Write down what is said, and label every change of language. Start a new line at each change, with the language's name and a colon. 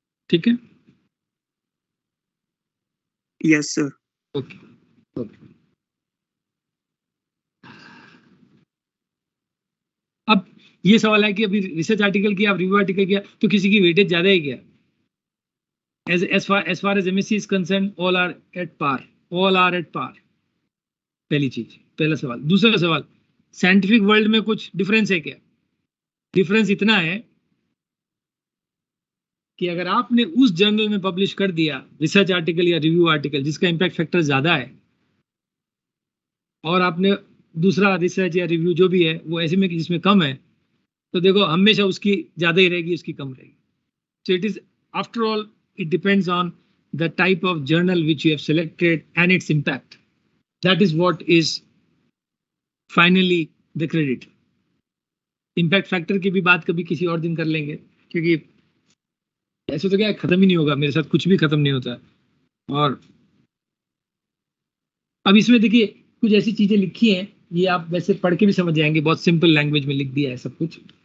Hindi: ठीक है।
English: Yes sir. Okay okay.
Hindi: अब ये सवाल है कि अभी रिसर्च आर्टिकल किया, रिव्यू आर्टिकल किया, तो किसी की वेटेज ज्यादा है क्या?
English: as far as MSc is concerned, all are at par, all are at par।
Hindi: पहली चीज, पहला सवाल। दूसरा सवाल, साइंटिफिक वर्ल्ड में कुछ डिफरेंस है क्या? डिफरेंस इतना है कि अगर आपने उस जर्नल में पब्लिश कर दिया रिसर्च आर्टिकल या रिव्यू आर्टिकल जिसका इंपैक्ट फैक्टर ज्यादा है, और आपने दूसरा रिसर्च या रिव्यू जो भी है वो ऐसे में कि जिसमें कम है, तो देखो हमेशा उसकी ज्यादा ही रहेगी, उसकी कम रहेगी।
English: So it is, after all, it depends on the type of journal which you have selected and its impact. That is what is finally the credit.
Hindi: Impact factor की भी बात कभी किसी और दिन कर लेंगे, क्योंकि ऐसे तो क्या है, खत्म ही नहीं होगा, मेरे साथ कुछ भी खत्म नहीं होता। और अब इसमें देखिए कुछ ऐसी चीजें लिखी हैं, ये आप वैसे पढ़ के भी समझ जाएंगे, बहुत सिंपल लैंग्वेज में लिख दिया है सब कुछ।